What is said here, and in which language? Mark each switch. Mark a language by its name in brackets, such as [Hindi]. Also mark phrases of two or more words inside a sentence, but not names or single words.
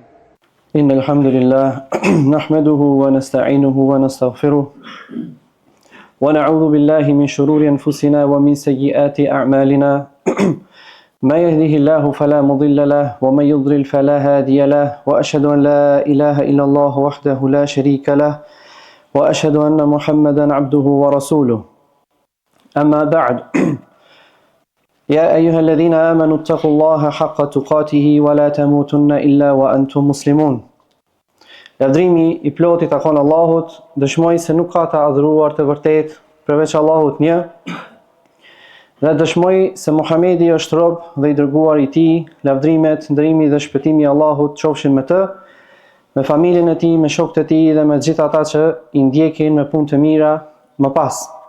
[Arabic] إن الحمد لله نحمده ونستعينه ونستغفره ونعوذ بالله من شرور أنفسنا ومن سيئات أعمالنا ما يهده الله فلا مضل له ومن يضلل فلا هادي له وأشهد أن لا إله إلا الله وحده لا شريك له وأشهد أن محمدا عبده ورسوله. أما بعد يا أيها الذين آمنوا اتقوا الله حق تقاته ولا تموتن إلا وأنتم مسلمون. [Albanian] Lavdrimi I plotit takon Allahut, dëshmoj se nuk ka të adhuruar të vërtet përveç Allahut një, dhe dëshmoj se Muhamedi është rob dhe I dërguar I Tij, lavdrimet, ndërimi dhe shpëtimi I Allahut qofshin me të, me familjen e tij, me shokët e tij dhe me gjithë ata që I ndjekin me punë të mira më pas.